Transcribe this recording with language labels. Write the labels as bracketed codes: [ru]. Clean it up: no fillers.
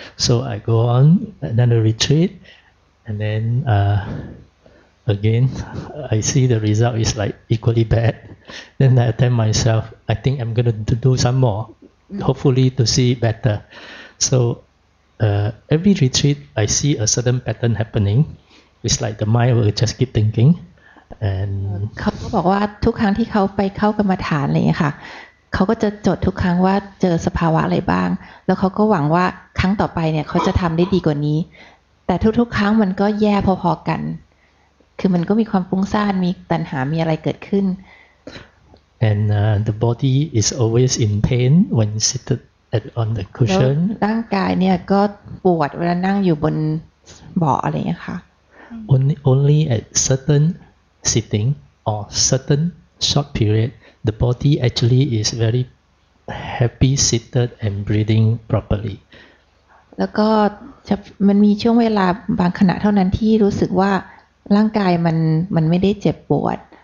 [en] So I go on another retreat, and then again I see the result is like equally bad. Then I tell myself, I think I'm going to do some more, hopefully to see better. So every retreat I see a certain pattern happening. It's like the mind will just keep thinking. And [th] เขาก็บอกว่าทุกครั้งที่เขาไปเข้ากรรมฐานอะไรอย่างเงี้ยค่ะเขาก็จะจดทุกครั้งว่าเจอสภาวะอะไรบ้างแล้วเขาก็หวังว่าครั้งต่อไปเนี่ยเขาจะทำได้ดีกว่านี้แต่ทุกๆครั้งมันก็แย่พอๆกันคือมันก็มีความฟุ้งซ่านมีตัณหามีอะไรเกิดขึ้น [en] And the body is always in pain when seated on the cushion. [th] ร่างกายเนี่ยก็ปวดเวลานั่งอยู่บนเบาะอะไรอย่างเงี้ยค่ะ [en] Only at certain sitting or certain short period, the body actually is very happy seated and breathing properly. [th] แล้วก็ มันมีช่วงเวลาบางขณะเท่านั้นที่รู้สึกว่าร่างกายมันไม่ได้เจ็บปวด